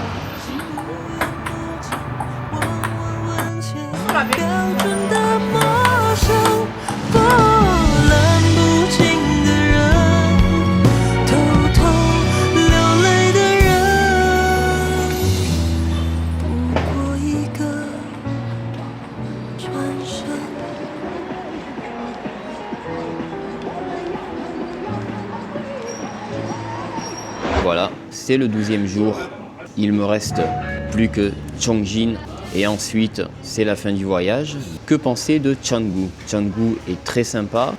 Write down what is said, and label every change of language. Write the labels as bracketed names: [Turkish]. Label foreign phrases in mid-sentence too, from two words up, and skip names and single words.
[Chinese] 標準的陌生，波瀾不驚的人，偷偷流淚的人，不過一個轉身。 [French] Voilà, c'est le 12e jour. Il me reste plus que Chongqing et ensuite c'est la fin du voyage. Que penser de Canggu? Canggu est très sympa.